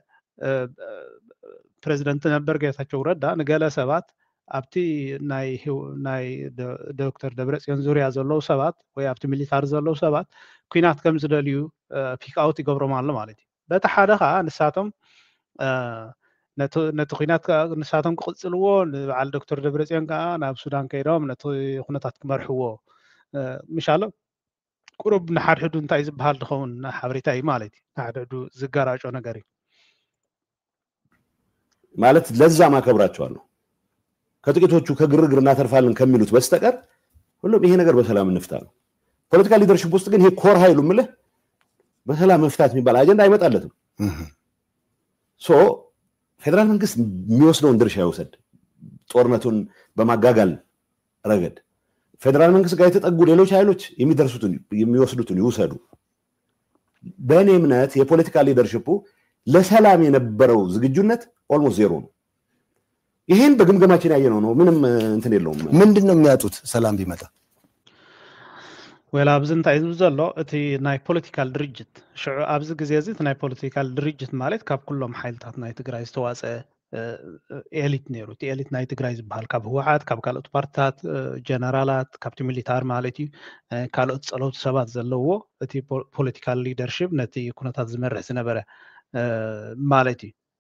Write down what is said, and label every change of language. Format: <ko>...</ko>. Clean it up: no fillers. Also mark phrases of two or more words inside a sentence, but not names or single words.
<ti>ፕሬዚደንት ነበር ጌታቸው ረዳ ንገለ ሰባት ኣብቲ ናይ ዶክተር ደብረጽዮን ዙርያ ዘለው ሰባት ወይ ኣብቲ ሚሊታር ዘለው ሰባት ኩናት ከም ዝደልዩ</ti> <en>pick out</en> <ti>ይገብሮም ኣሎ ማለት እዩ በቲ ሓደ ከዓ ንሳቶም ነቲ ኩናት ንሳቶም ክቅጽልዎ ንበዓል ዶክተር ደብረጽዮን ከዓ ናብ ሱዳን ከይዶም ነቲ ኩነታት ክመርሕዎ ምሻሎ ቁሩብ ንሓድሕዱ እንታይ ዝበሃል ድኸውን ሓበሬታ እዩ ማለት እዩ ንሓድሕዱ ዝጋራጮ ነገር እዩ</ti> <am>ማለት ለዛ ማከብራቸዋለሁ ከጥቂቶቹ ከግርግር እናተርፋለን ከሚሉት በስተቀር ሁሉም ይሄ ነገር በሰላም እንፍታ ነው ፖለቲካል ሊደርሺፕ ውስጥ ግን ይሄ ኮር ኃይሉ ምለ በሰላም መፍታት የሚባል አጀንዳ አይመጣለትም ሶ ፌደራል መንግስት የሚወስደውን ድርሻ ይወስድ ጦርነቱን በማጋጋል ረገድ ፌደራል መንግስት ጋር የተጠጉ ሌሎች ኃይሎች የሚወስዱትን ይወሰዱ በእኔ እምነት</am> <en>political leadership</en> <am>ለሰላም የነበረው ዝግጁነት</am> <en>almost zero</en> <am>ነው ይሄን በግምገማችን ያየነው ነው ምንም እንትን የለውም ምንድነው የሚያጡት ሰላም ቢመጣ</am> <ti>ወላ ኣብዚ እንታይ ዘሎ እቲ ናይ ፖለቲካል ድርጅት ሽዑ ኣብዚ ግዜ እዚ እቲ ናይ ፖለቲካል ድርጅት ማለት ካብ ኩሎም ሓይልታት ናይ ትግራይ ዝተዋፀ ኤሊት ነይሩ እቲ ኤሊት ናይ ትግራይ ዝበሃል ካብ ህወሓት ካብ ካልኦት ፓርቲታት ጀነራላት ካብቲ ሚሊታር ማለት እዩ ካልኦት ጸለውቲ ሰባት ዘለዎ እቲ</ti> <en>political leadership</en> <ti>ነቲ ኩነታት ዝመርሕ ዝነበረ ማለት እዩ</ti>